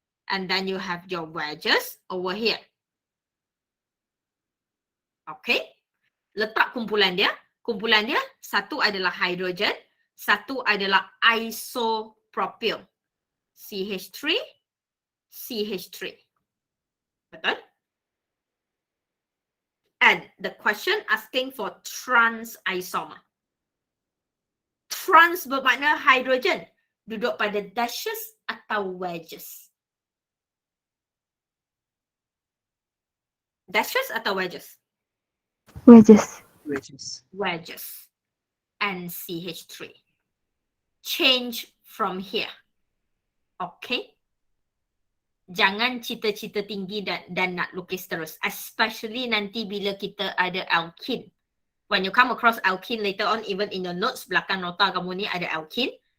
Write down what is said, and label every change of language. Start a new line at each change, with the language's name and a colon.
English: And then you have your wedges over here.
Malay: Okay. Letak kumpulan dia. Kumpulan dia, satu adalah hidrogen. Satu adalah isopropyl. CH3, CH3. Betul?
English: And the question asking for trans isomer.
Malay: Trans bermakna hydrogen. Duduk pada dashes atau wedges? Dashes atau wedges?
English: Wedges. Wedges. And CH3. Change from here. Okay?
Malay: Jangan cita-cita tinggi dan nak lukis terus. Especially nanti bila kita ada alkene.
English: When you come across alkene later on, even in your notes,
Malay: belakang nota kamu ni ada alkene.